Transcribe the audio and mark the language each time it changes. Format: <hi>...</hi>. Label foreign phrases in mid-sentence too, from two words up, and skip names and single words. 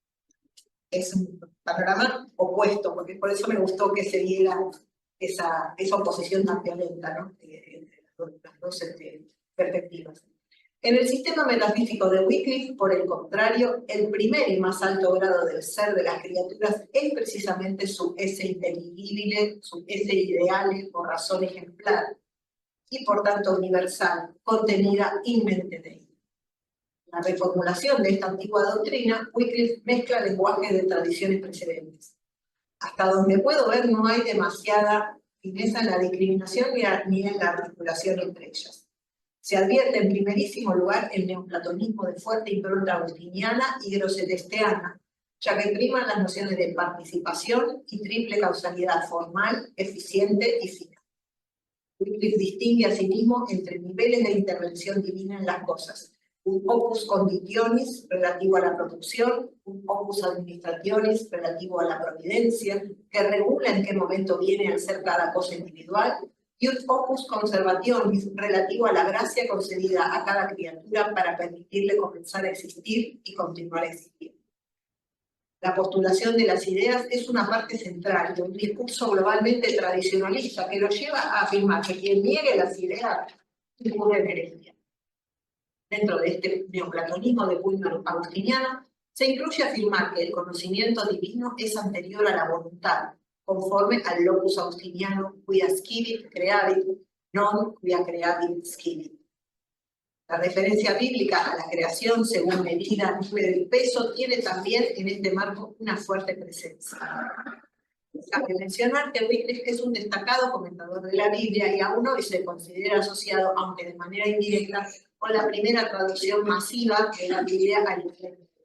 <es>Es un panorama opuesto, porque por eso me gustó que se diera esa oposición tan violenta, ¿no? Entre las dos perspectivas. En el sistema metafísico de Wycliffe, por el contrario, el primer y más alto grado del ser de las criaturas es precisamente su</es> <la>esse intelligible,</la> <es>su</es> <la>esse ideale</la> <es>o razón ejemplar, y por tanto universal, contenida</es> <la>in mente Dei.</la> <es>La reformulación de esta antigua doctrina, Wycliffe mezcla lenguajes de tradiciones precedentes. Hasta donde puedo ver, no hay demasiada fineza en la discriminación ni en la articulación entre ellas. Se advierte en primerísimo lugar el neoplatonismo de fuerte impronta agustiniana y grossetesteana, ya que priman las nociones de participación y triple causalidad formal, eficiente y final. Wycliffe distingue asimismo entre niveles de intervención divina en las cosas: un</es> <la>opus conditionis</la> <es>relativo a la producción, un</es> <la>opus administrationis</la> <es>relativo a la providencia, que regula en qué momento viene a ser cada cosa individual, y un</es> <la>opus conservationis</la> <es>relativo a la gracia concedida a cada criatura para permitirle comenzar a existir y continuar a existir. La postulación de las ideas es una parte central de un discurso globalmente tradicionalista que lo lleva a afirmar que quien niegue las ideas incurre en herencia. Dentro de este neoplatonismo de Pullman agustiniano, se incluye afirmar que el conocimiento divino es anterior a la voluntad, conforme al locus agustiniano</es> <la>quia scivit creavit, non quia creavit scivit.</la> <es>La referencia bíblica a la creación según medida, número y peso tiene también en este marco una fuerte presencia. Cabe mencionar que Wycliffe es un destacado comentador de la Biblia y aún hoy se considera asociado, aunque de manera indirecta, con la primera traducción masiva de la Biblia al inglés.</es>